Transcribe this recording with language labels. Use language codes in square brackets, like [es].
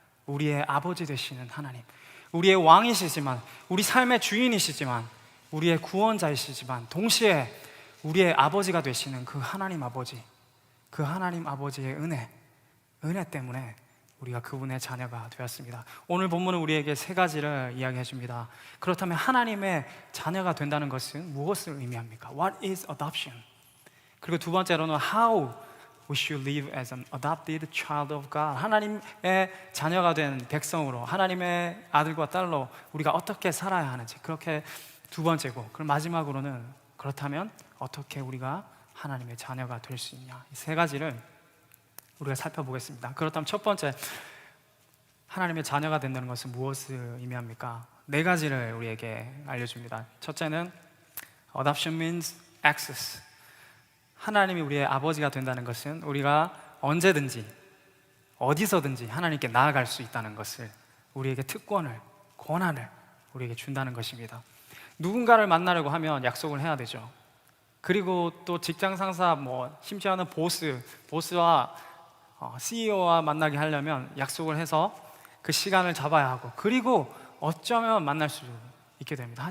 [ko] 우리의 아버지 되시는 하나님, 우리의 왕이시지만, 우리 삶의 주인이시지만, 우리의 구원자이시지만 동시에 우리의 아버지가 되시는 그 하나님 아버지, 그 하나님 아버지의 은혜 때문에 우리가 그분의 자녀가 되었습니다. 오늘 본문은 우리에게 3가지를 이야기해 줍니다. 그렇다면 하나님의 자녀가 된다는 것은 무엇을 의미합니까? [en] What is adoption? [ko] 그리고 2번째로는 [en] how we should live as an adopted child of God. [ko] 하나님의 자녀가 된 백성으로, 하나님의 아들과 딸로 우리가 어떻게 살아야 하는지, 그렇게 2번째고, 그럼 마지막으로는 그렇다면 어떻게 우리가 하나님의 자녀가 될 수 있냐, 이 3가지를 우리가 살펴보겠습니다. 그렇다면 첫 번째, 하나님의 자녀가 된다는 것은 무엇을 의미합니까? 4가지를 우리에게 알려줍니다. 첫째는 [en] adoption means access. [ko] 하나님이 우리의 아버지가 된다는 것은 우리가 언제든지 어디서든지 하나님께 나아갈 수 있다는 것을, 우리에게 특권을, 권한을 우리에게 준다는 것입니다. 누군가를 만나려고 하면 약속을 해야 되죠. 그리고 또 직장 상사, 심지어는 보스와 CEO와 만나게 하려면 약속을 해서 그 시간을 잡아야 하고, 그리고 어쩌면 만날 수 있게 됩니다.